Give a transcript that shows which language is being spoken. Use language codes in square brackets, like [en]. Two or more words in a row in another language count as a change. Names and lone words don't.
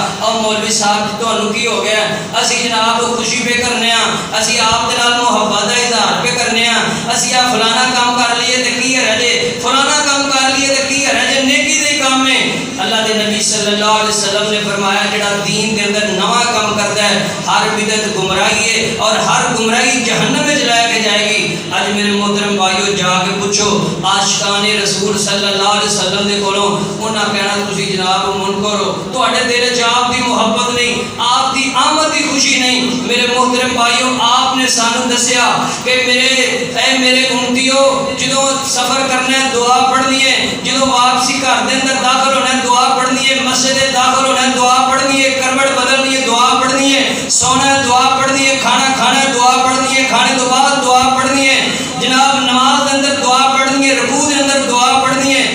[pa] اور مولوی صاحب تانوں کی ہو گیا اسی جناب خوشی پہ کرنے ہاں اسی آپ دے نال محبت دا اظہار پہ کرنے ہاں اسی آ فلانا کام کر لیے تے کی حرج ہے فلانا کام کر لیے تے کی حرج ہے نیکی دے کام ہے. اللہ دے نبی [ar] صلی اللہ علیہ وسلم [pa] نے فرمایا جڑا دین دے اندر نواں کام کرتا ہے [ur] ہر بدعت گمراہی ہے اور ہر گمراہی جہنم میں لے کے جائے گی. [pa] اج میرے محترم بھائیو جا کے پوچھو عاشقان رسول [ar] صلی اللہ علیہ وسلم [pa] دے کولوں انہاں کہنا تسی جناب منکر ہو تواڈے دل وچ آپ دی محبت نہیں آپ دی آمد دی خوشی نہیں. میرے محترم بھائیو آپ نے سانو دسیا کہ میرے امتیو جدوں سفر کرنا ہے دعا پڑھنی ہے جدوں واپسی گھر دے اندر داخل ہونا ہے دعا پڑھنی ہے مسجد داخل ہونا ہے دعا پڑھنی ہے کروٹ بدلنی ہے دعا پڑھنی ہے سونا ہے دعا پڑھنی ہے کھانا کھانا ہے دعا پڑھنی ہے کھانے تو بعد دعا پڑھنی ہے جناب نماز کے اندر دعا پڑھنی ہے رکوع کے اندر دعا پڑھنی ہے.